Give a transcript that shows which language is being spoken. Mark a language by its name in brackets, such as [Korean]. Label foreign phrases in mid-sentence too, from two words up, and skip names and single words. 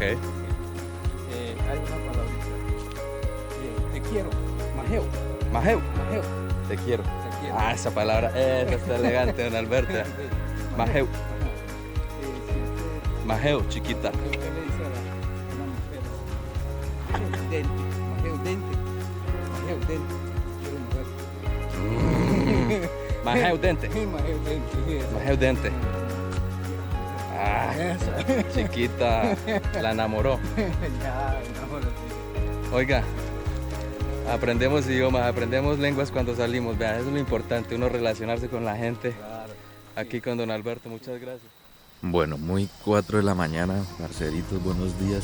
[Spanish] Hay una palabrita. Te quiero. Majeo. [Puinave] Majeu. Majeo. [Spanish] Te quiero. Te quiero. Ah, esa palabra. Esa está elegante, don Alberto. [Puinave] Majeu. Majeu, chiquita. [Spanish] ¿Qué le dice a una mujer? [Puinave] Dente. Majeo, dente. Majeo, dente. [Spanish] Quiero mujer. [Puinave] Majeu dente. Majeo, dente. Majeu dente. [Spanish] Ah, Esa. chiquita. La enamoró. Ya, no, Oiga, aprendemos idiomas, aprendemos lenguas cuando salimos. Vean, eso es lo importante, uno relacionarse con la gente. claro. Aquí con don Alberto, muchas gracias. Bueno, muy 4 de la mañana, parceritos, buenos días.